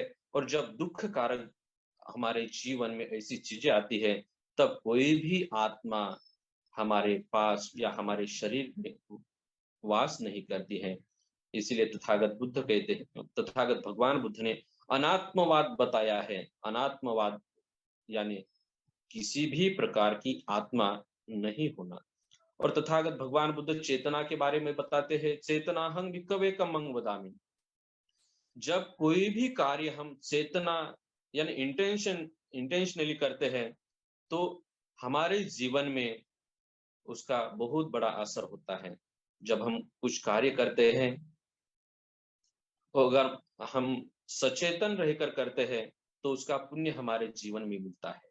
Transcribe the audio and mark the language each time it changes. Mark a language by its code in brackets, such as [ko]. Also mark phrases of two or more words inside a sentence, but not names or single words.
[hi] और जब दुख कारक हमारे जीवन में ऐसी चीजें आती है, तब कोई भी आत्मा हमारे पास या हमारे शरीर में वास नहीं करती है। इसीलिए तथागत बुद्ध कहते हैं, तथागत भगवान बुद्ध ने अनात्मवाद बताया है। अनात्मवाद यानी किसी भी प्रकार की आत्मा नहीं होना। और तथागत भगवान बुद्ध चेतना के बारे में बताते हैं [pi] चेतनाहं भिक्खवे कम्मं वदामि। [hi] जब कोई भी कार्य हम चेतना यानी इंटेंशनली करते हैं, तो हमारे जीवन में उसका बहुत बड़ा असर होता है। जब हम कुछ कार्य करते हैं, तो अगर हम सचेतन रहकर करते हैं तो उसका पुण्य हमारे जीवन में मिलता है।